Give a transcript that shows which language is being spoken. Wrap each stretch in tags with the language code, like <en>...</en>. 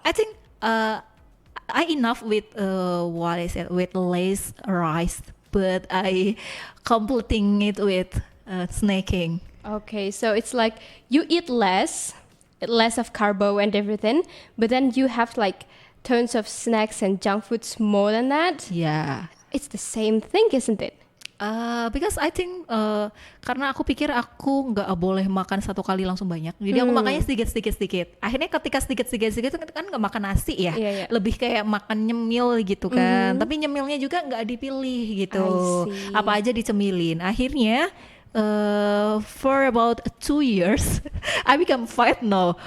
<en>I think I enough with with less rice, but I completing it with snaking. Okay, so it's like you eat less of carbo and everything, but then you have like tons of snacks and junk foods more than that. Yeah. It's the same thing, isn't it? Because I think</en> <id>karena aku pikir aku nggak boleh makan satu kali langsung banyak, jadi aku makannya sedikit. Akhirnya ketika sedikit kan nggak makan nasi ya, Iya. lebih kayak makan nyemil gitu kan. Tapi nyemilnya juga nggak dipilih gitu,</id> <en>I see.</en> <id>apa aja dicemilin. Akhirnya</id> <en>for about 2 years, I become fat now.</en>